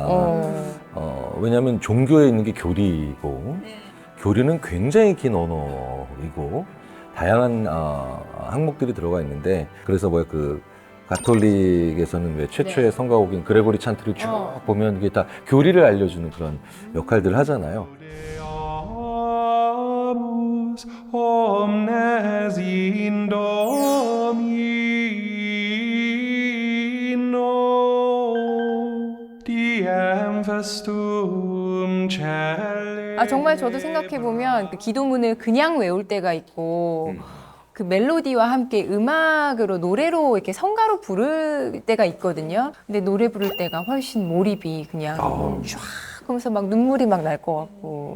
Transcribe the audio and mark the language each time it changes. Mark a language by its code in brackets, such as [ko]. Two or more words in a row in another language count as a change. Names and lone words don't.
[ko] 왜냐하면 종교에 있는 게 교리이고 교리는 굉장히 긴 언어이고 다양한 항목들이 들어가 있는데 그래서 그 가톨릭에서는 왜 최초의 성가곡인 그레고리 찬트를 쭉 보면 이게 다 교리를 알려주는 그런 역할들을 하잖아요. [la] omnes in Domino diem festum celle. [ko] 정말 저도 생각해보면 그 기도문을 그냥 외울 때가 있고 그 멜로디와 함께 음악으로 노래로 이렇게 성가로 부를 때가 있거든요. 근데 노래 부를 때가 훨씬 몰입이 그냥 쫙 하면서 막 눈물이 막 날 것 같고.